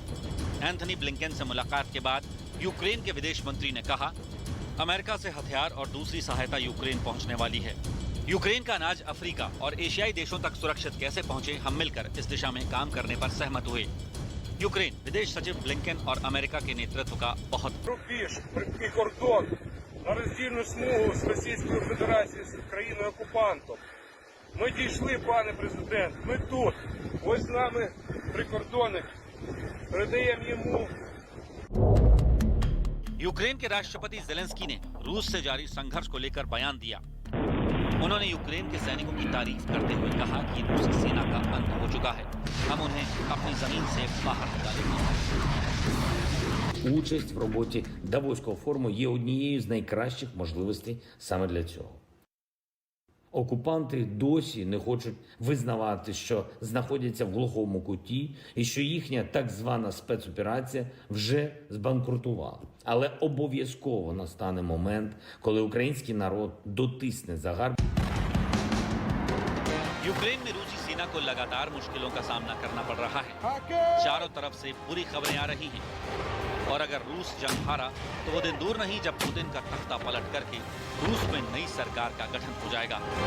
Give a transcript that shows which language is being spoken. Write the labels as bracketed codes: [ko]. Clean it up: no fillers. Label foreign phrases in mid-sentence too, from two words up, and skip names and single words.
[hi] एंथनी ब्लिंकन से मुलाकात के बाद यूक्रेन के विदेश मंत्री ने कहा, अमेरिका से हथियार और दूसरी सहायता यूक्रेन पहुंचने वाली है। यूक्रेन का अनाज अफ्रीका और एशियाई देशों तक सुरक्षित कैसे पहुंचे, हम मिलकर इस दिशा में काम करने पर सहमत हुए। यूक्रेन विदेश सचिव ब्लिंकन और अमेरिका के नेतृत्व का बहुत [uk] на роздільну смугу з Російською Федерацією, з країною-окупантом. Ми дійшли, пане президент, ми тут. Ось з нами прикордонник. Передаємо йому. [hi] यूक्रेन के राष्ट्रपति ज़ेलेंस्की ने रूस से जारी संघर्ष को लेकर बयान दिया। उन्होंने यूक्रेन के सैनिकों की तारीफ करते हुए कहा कि रूसी सेना का अंत हो चुका है, हम उन्हें अपनी जमीन से बाहर निकालेंगे। [uk] Участь в роботі Давоського форуму є однією з найкращих можливостей саме для цього. Окупанти досі не хочуть визнавати, що знаходяться в глухому куті і що їхня так звана спецоперація вже збанкрутувала. Але обов'язково настане момент, коли український народ дотисне загарбників. [hi] यूक्रेन में रूसी सेना को लगातार मुश्किलों का सामना करना पड़ रहा है। चारों तरफ से बुरी खबरें आ रही हैं और अगर रूस जंग हारा तो वो दिन दूर नहीं जब पुतिन का तख्ता पलट करके रूस में नई सरकार का गठन हो जाएगा।